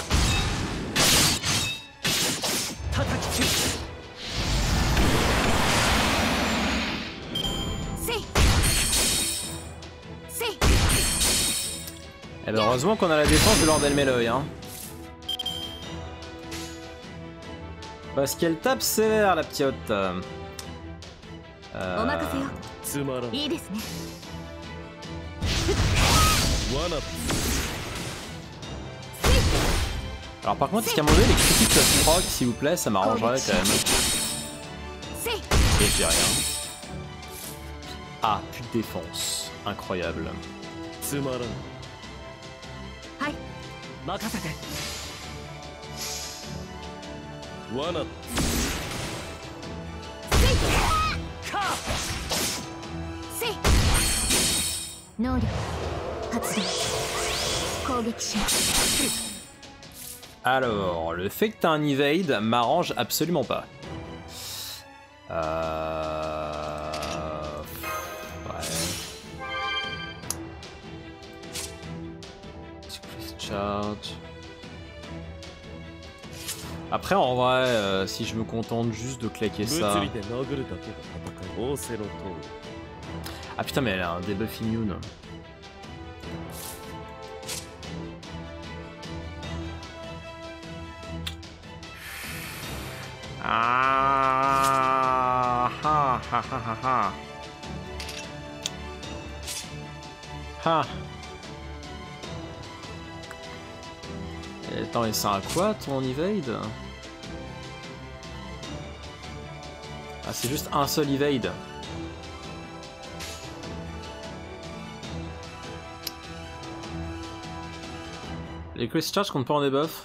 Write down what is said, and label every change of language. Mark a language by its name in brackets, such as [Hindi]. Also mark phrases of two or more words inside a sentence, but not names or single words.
[French] Eh ben heureusement qu'on a la défense de Lord Elmeloy, hein. Parce qu'elle tape sévère la petite. [Japanese] お任せよ。つまらん。いいですね。罠。 [French] Alors par contre, est-ce qu'à un moment donné, les critiques peuvent proc, s'il vous plaît, ça m'arrangerait quand même. [Japanese] せい。 [French] Et j'ai rien. Ah, plus de défense. Incroyable. [Japanese] つまらん。はい。任せて。罠。せい。能力発動。攻撃します。 [French] Alors, le fait que t'as un evade m'arrange absolument pas. Ouais. Charge. Après, en vrai, si je me contente juste de claquer ça. Ah putain, mais elle a un [English] debuff immune. [French] Ah, ha, ha, ha, ha, ha. Ha. Et attends, et c'est un quoi ton evade? Ah, c'est juste un seul evade. Les Chris Charge comptent pas en debuff?